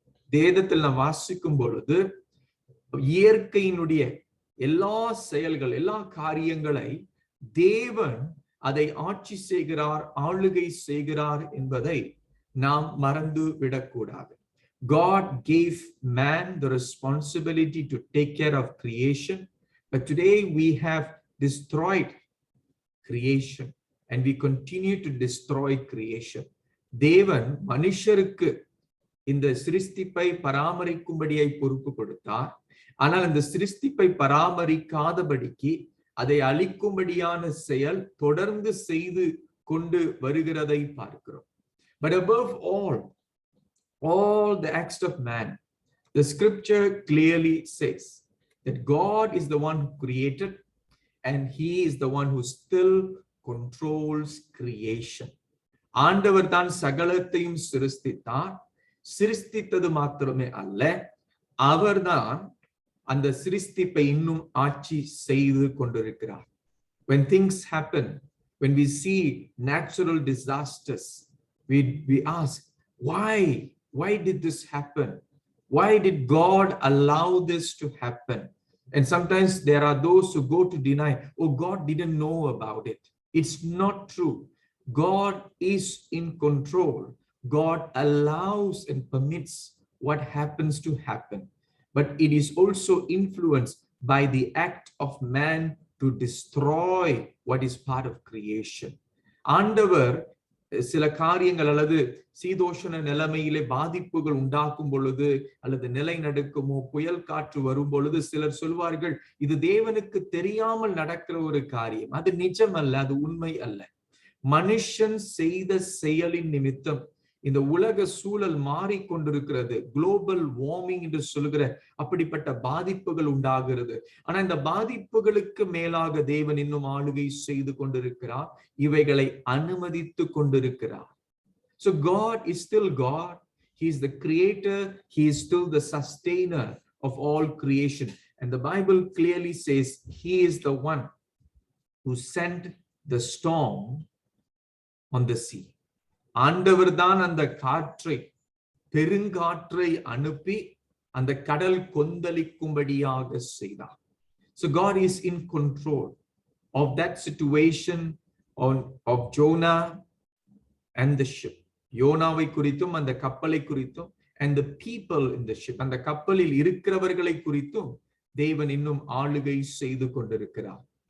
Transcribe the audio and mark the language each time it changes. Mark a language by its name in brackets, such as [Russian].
[Tamil] வேதத்தில் நாம் வாசிக்கும் பொழுது இயற்கையினுடைய எல்லா செயல்கள், எல்லா காரியங்களை தேவன் அதை ஆட்சி செய்கிறார், ஆளுகை செய்கிறார் என்பதை நாம் மறந்து விடக்கூடாது. [English] God gave man the responsibility to take care of creation, but today we have destroyed creation and we continue to destroy creation. [Tamil] தேவன் மனுஷருக்கு இந்த சிருஷ்டிப்பை பராமரிக்கும்படியாய் பொறுப்பு கொடுத்தார். ஆனால் இந்த சிருஷ்டிப்பை பராமரிக்காதபடிக்கு அதை அழிக்கும்படியான செயல் தொடர்ந்து செய்து கொண்டு வருகிறதை பார்க்கிறோம். [English] But above all the acts of man, the scripture clearly says that God is the one who created and he is the one who still controls creation. [Tamil] ஆண்டவர் தான் சகலத்தையும் சிருஷ்டித்தார். சிருஷ்டித்தது மாத்திரமே அல்ல, அவர்தான் அந்த சிருஷ்டிப்பை இன்னும் ஆட்சி செய்து கொண்டிருக்கிறார். [English] When things happen, when we see natural disasters, we ask, why did this happen? Why did God allow this to happen? And sometimes there are those who go to deny, oh, God didn't know about it. It's not true. God is in control. God allows and permits what happens to happen. But it is also influenced by the act of man to destroy what is part of creation. [Tamil] ஆண்டவர் சில காரியங்கள் அல்லது சீதோஷண நிலைமையிலே பாதிப்புகள் உண்டாக்கும் பொழுது, அல்லது நிலநடுக்கமோ புயல் காற்று வரும் பொழுது சிலர் சொல்வார்கள், இது தேவனுக்கு தெரியாமல் நடக்கிற ஒரு காரியம். அது நிஜம் அல்ல, அது உண்மை அல்ல. மனுஷன் செய்த செயலின் நிமித்தம் இந்த உலக சூழல் மாறிக்கொண்டிருக்கிறது. குளோபல் வார்மிங் என்று சொல்கிற அப்படிப்பட்ட பாதிப்புகள் உண்டாகிறது. ஆனா இந்த பாதிப்புகளுக்கு மேலாக தேவன் இன்னும் ஆளுகை செய்து கொண்டிருக்கிறார், இவைகளை அனுமதித்து கொண்டிருக்கிறார். [English] So God is still God. He is the creator. He is still the sustainer of all creation. And the Bible clearly says he is the one who sent the storm on the sea. [Tamil] ஆண்டவர் தான் அந்த காற்றை, பெருங்காற்றை அனுப்பி அந்த கடல் கொந்தளிக்கும்படியாக செய்தார். [English] So God is in control of that situation of Jonah and the ship. [Tamil] யோனாவை குறித்தும் அந்த கப்பலை குறித்தும் [English] and the people in the ship, [Tamil] அந்த கப்பலில் இருக்கிறவர்களை குறித்தும் தேவன் இன்னும் ஆளுகை செய்து கொண்டிருக்கிறார்.